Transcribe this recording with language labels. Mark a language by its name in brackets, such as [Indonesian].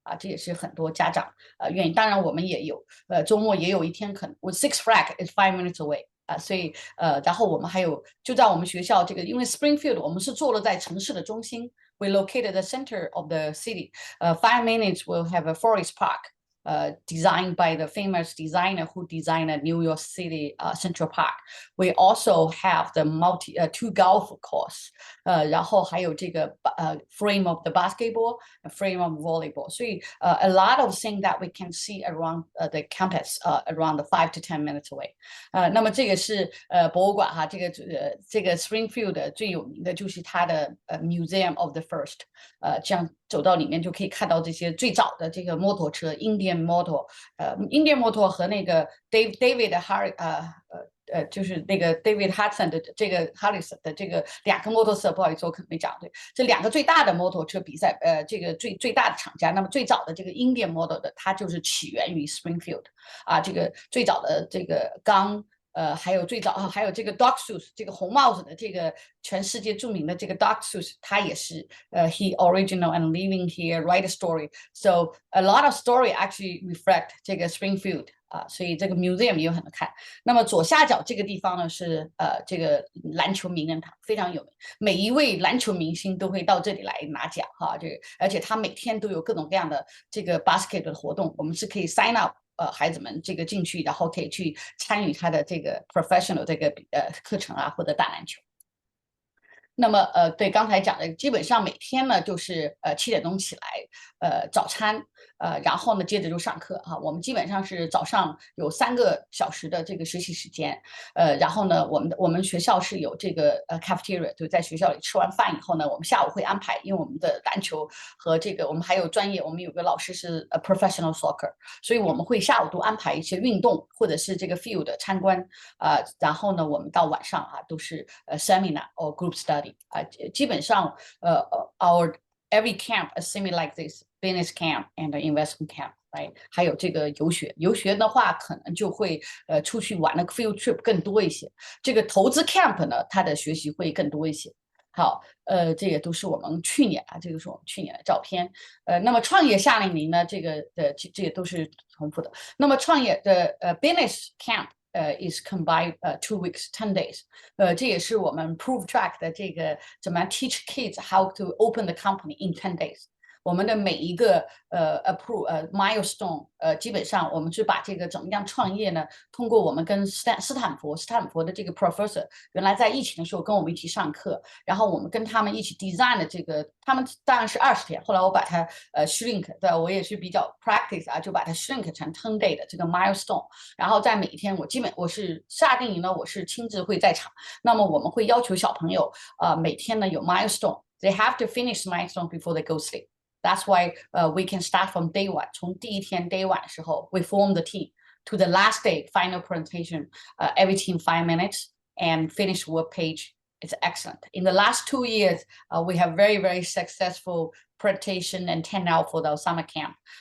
[Chinese] 这也是很多家长愿意。当然我们也有周末也有一天可能 [English] Six Flags is 5 minutes away。 [Chinese] 所以然后我们还有就在我们学校这个，因为 Springfield 我们是坐落在城市的中心 ， [English] we located the center of the city。 5 minutes will have a forest park。 Designed by the famous designer who designed New York City Central Park. We also have the 2 golf course. 然后还有这个frame of the basketball, frame of volleyball. 所以a lot of things that we can see around the campus, around 5 to 10 minutes away. [Chinese] 那么这个是博物馆哈，这个 Springfield 最有名的就是它的Museum of the First。这样走到里面就可以看到这些最早的这个摩托车 Indian Motor 和那个 David Harry 就是那个 David Hudson 的这个 Harris 的这个2个摩托车，不好意思我可能没讲对，这2个最大的摩托车比赛这个最大的厂家。那么最早的这个 Indian Motor 的它就是起源于 Springfield。这个最早的这个钢还有最早还有这个 Doc Seuss 这个红帽子的这个全世界著名的这个 Doc Seuss， 他也是 [English] he original and living here write a story， so a lot of story actually reflect [Chinese] 这个 Springfield。所以这个 museum 也有很多看。那么左下角这个地方呢是这个篮球名人堂，非常有名，每一位篮球明星都会到这里来拿奖哈。而且他每天都有各种各样的这个 basket 的活动，我们是可以 sign up。孩子们这个进去，然后可以去参与他的这个 professional 这个课程或者打篮球。那么对刚才讲的，基本上每天呢就是7点钟起来早餐。然后呢，接着就上课哈。我们基本上是早上有3个小时的这个学习时间，然后呢，我们学校是有这个cafeteria， 就在学校里吃完饭以后呢，我们下午会安排，因为我们的篮球和这个我们还有专业，我们有个老师是professional soccer， 所以我们会下午都安排一些运动或者是这个 field 的参观。然后呢，我们到晚上都是seminar or group study。 [English] 基本上our every camp is similar like this business camp and investment camp。 [Chinese] 还有这个游学的话，可能就会出去玩的 field trip 更多一些。这个投资 camp 呢，它的学习会更多一些。好，这也都是我们去年这个是我们去年的照片。那么创业夏令营呢，这个也都是重复的。那么创业的business camp [English] is combined 2 weeks 10 days。 [Chinese] 这也是我们 Proof Track 的这个怎么样 [English] teach kids how to open the company in 10 days。 [Chinese] 我们的每一个milestone，基本上我们是把这个怎么样创业呢？通过我们跟斯坦福的这个 professor， 原来在疫情的时候跟我们一起上课，然后我们跟他们一起 design 的这个，他们当然是20天，后来我把它shrink， 对，我也是比较 practice 啊，就把它 shrink 成10 day 的这个 milestone， 然后在每一天我是夏令营呢，我是亲自会在场，那么我们会要求小朋友每天呢有 milestone， [English] they have to finish milestone before they go sleep。 That's why we can start from day one. [Chinese] 从第一天 [English] day one 的时候 we form the team to the last day final presentation. Every team 5 minutes and finish work page. It's excellent. In the last 2 years, we have very, very successful presentation and turnout for the summer camp.